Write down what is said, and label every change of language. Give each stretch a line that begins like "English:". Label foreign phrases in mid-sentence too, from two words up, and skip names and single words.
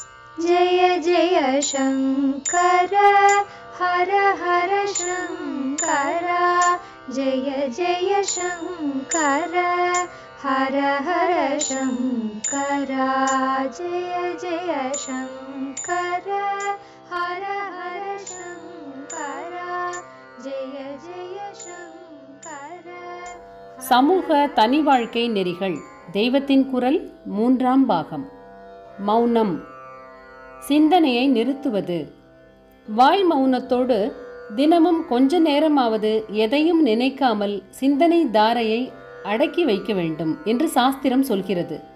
Sanskrit: जय जय शंकर हर हर शंकर जय जय शंकर हर हर शंकर जय जय शंकर हर हर शंकर जय जय शंकर.
Tamil: சமூக தனி வாழ்க்கை நெறிகள் தெய்வத்தின் குரல் 3ஆம் பாகம். மௌனம். சிந்தனையை நிறுத்துவது. வாய் மௌனத்தோடு தினமும் கொஞ்ச நேரமாவது எதையும் நினைக்காமல் சிந்தனை தாரையை அடக்கி வைக்க வேண்டும் என்று சாஸ்திரம் சொல்கிறது.